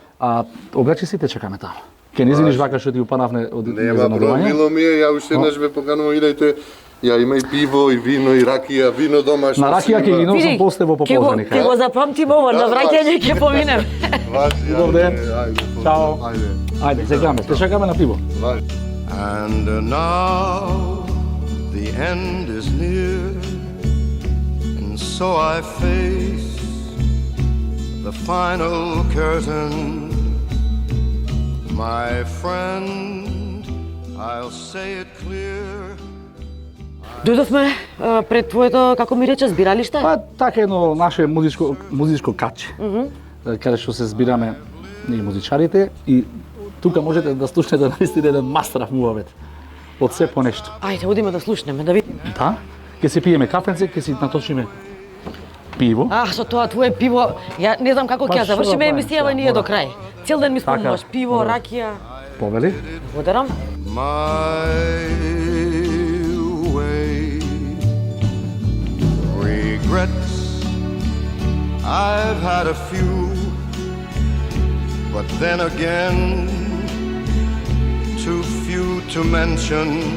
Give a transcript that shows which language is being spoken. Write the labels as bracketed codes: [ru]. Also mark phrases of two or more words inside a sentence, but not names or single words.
[mk] А обаче сите чекаме таму. Ке не извиниш вака што ти упанавне од Нема проблем, мило ми е, ја уште еднаш ве поканувам, идејте. Ја има и пиво, и вино, и ракија, вино домашно. На ракија ќе ги носам после во пополдневник. Ќе го запамтим ова, на враќање ќе поминем. Добар ден. Чао. Ајде, чекаме, те чекаме на пиво. [en] And now the end is near, and so I face the final curtain. My friend, I'll say it clear. [mk] Дојдовме пред твоето, како ми рече, збиралиште? Па така едно наше музичко каче. Каде што се збираме ние музичарите и тука можете да слушнете наистина еден мастрав муавет од се по нешто. Ајде, одиме да слушнеме, да видиме. Да? Ке си пиеме кафенце, ке си наточиме пиво. Со тоа твое пиво, ја не знам како ќе ја завршиме емисијава ние до крај. Цел ден ми спомнуваш пиво, ракија. Повели? Благодарам. [en] Regrets, I've had a few, but then again, too few to mention.